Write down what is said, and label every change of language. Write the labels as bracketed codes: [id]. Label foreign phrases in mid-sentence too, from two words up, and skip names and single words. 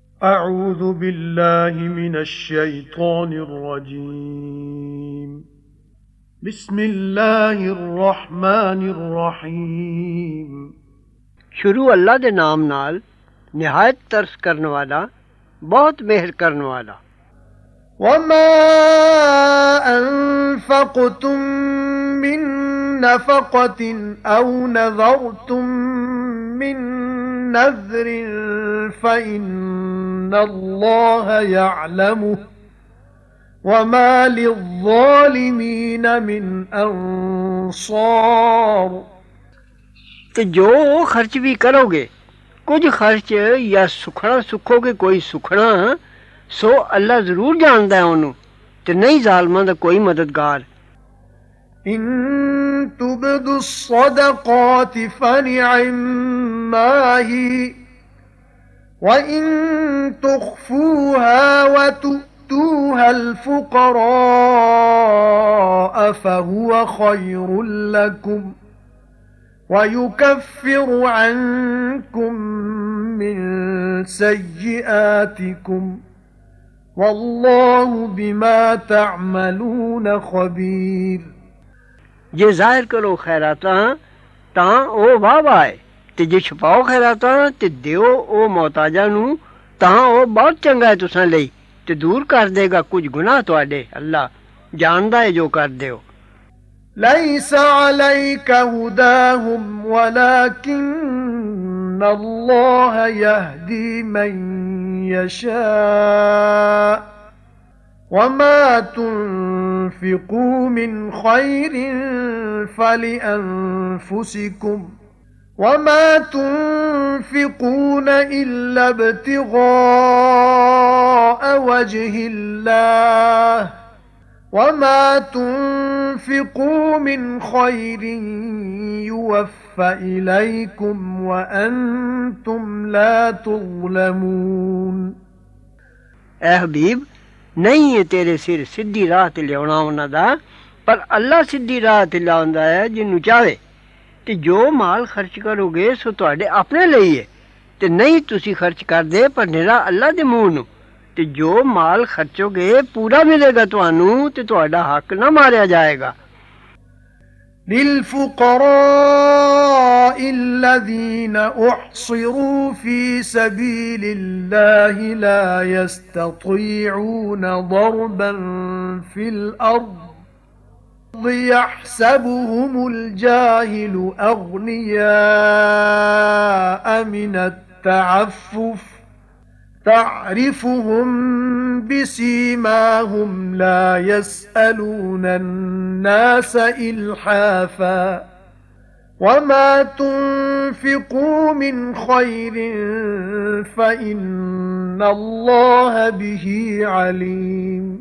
[ar] أعوذ بالله من الشيطان الرجيم بسم الله الرحمن الرحيم [pa] ਸ਼ੁਰੂ ਅੱਲਾਹ ਦੇ ਨਾਮ ਨਾਲ ਨਿਹਾਇਤ ਤਰਸ ਕਰਨੇ ਵਾਲਾ ਬਹੁਤ ਮਿਹਰ ਕਰਨੇ ਵਾਲਾ। [ar] وما أنفقتم من نفقة أو نذرتم من نذر فإن الله يعلمه وما للظالمين من أنصار। [pa] ਤੇ ਜੋ ਖ਼ਰਚ ਭੀ ਕਰੋਗੇ, ਕੁਛ ਖ਼ਰਚ ਯਾ ਸੁੱਖਣਾ ਸੁੱਖੋਗੇ ਕੋਈ ਸੁੱਖਣਾ, ਸੋ ਅੱਲਾਹ ਜ਼ਰੂਰ ਜਾਣਦਾ ਹੈ ਓਨੂੰ, ਤੇ ਨਹੀਂ ਜ਼ਾਲਮਾਂ ਦਾ ਕੋਈ ਮਦਦਗਾਰ। [ar] إن تبدوا الصدقات فنعما هي وإن تخفوها وتؤتوها الفقراء فهو خير لكم ويكفر عنكم من سيئاتكم والله بما تعملون خبير। [pa] ਜੇ ਜ਼ਾਹਿਰ ਕਰੋ ਖ਼ੈਰਾਤਾਂ ਤਾਂ ਓ ਵਾਹ ਵਾਹ ਹੈ, ਤੇ ਜੇ ਛੁਪਾਓ ਖ਼ੈਰਾਤਾਂ ਤੇ ਦਿਓ ਓ ਮੁਹਤਾਜਾਂ ਨੂੰ ਤਾਂ ਓ ਬਹੁਤ ਚੰਗਾ ਹੈ ਤੁਸਾਂ ਲਈ, ਤੇ ਦੂਰ ਕਰ ਦੇਗਾ ਕੁਛ ਗੁਨਾਹ ਤੁਹਾਡੇ। ਅੱਲਾਹ ਜਾਣਦਾ ਹੈ ਜੋ ਕਰਦੇ ਹੋ। [ar] ليس عليك هداهم ولكن الله يهدي من يشاء وما تنفقوا من خير فلأنفسكم وما تنفقون إلا ابتغاء وجه الله وما تنفقوا من خير يوفى إليكم وأنتم لا تظلمون। [pa] ਐ ਹਬੀਬ, ਨਹੀਂ ਹੈ ਤੇਰੇ ਸਿਰ ਸਿੱਧੀ ਰਾਹ ਤੇ ਲਿਆਉਣਾ ਉਨ੍ਹਾਂ ਦਾ, ਪਰ ਅੱਲਾਹ ਸਿੱਧੀ ਰਾਹ ਤੇ ਲਿਆਉਂਦਾ ਹੈ ਜਿਨ੍ਹੂੰ ਚਾਹੇ। ਤੇ ਜੋ ਮਾਲ ਖ਼ਰਚ ਕਰੋਗੇ ਸੋ ਤੁਹਾਡੇ ਅਪਣੇ ਲਈ ਹੈ, ਤੇ ਨਹੀਂ ਤੁਸੀ ਖ਼ਰਚ ਕਰਦੇ ਪਰ ਨਿਰਾ ਅੱਲਾਹ ਦੇ ਮੂੰਹ ਨੂੰ। ਤੇ ਜੋ ਮਾਲ ਖ਼ਰਚੋਗੇ ਪੂਰਾ ਮਿਲੇਗਾ ਤੁਹਾਨੂੰ, ਤੇ ਤੁਹਾਡਾ ਹੱਕ ਨਾ ਮਾਰਿਆ ਜਾਏਗਾ। [ar] للفقراء الذين أحصروا في سبيل الله لا يستطيعون ضربا في الأرض يحسبهم الجاهل أغنياء من التعفف تعرفهم بسيماهم لا يسألون الناس إلحافا وما تنفقوا من خير فإن الله به عليم।